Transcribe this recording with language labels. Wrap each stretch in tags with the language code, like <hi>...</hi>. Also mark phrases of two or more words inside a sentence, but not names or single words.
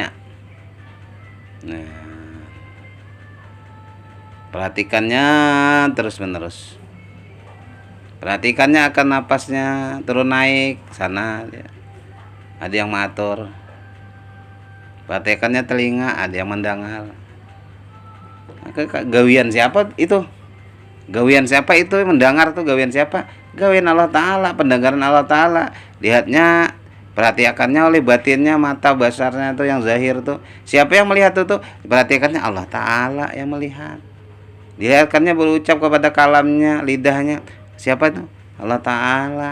<id>Nah, perhatikannya terus menerus. Perhatikannya akan napasnya turun naik sana. Ada yang mengatur. Perhatikannya telinga, ada yang mendengar. Maka gawian siapa itu? Gawian siapa itu mendengar tuh? Gawian siapa? gawean Allah Ta'ala, pendengaran Allah Ta'ala, lihatnya, perhatikannya oleh batinnya, mata basarnya tuh yang zahir tuh. Siapa yang melihat itu? Perhatikannya Allah Ta'ala yang melihat. Dilihatkannya berucap kepada kalamnya, lidahnya. Siapa itu? Allah Ta'ala.</id>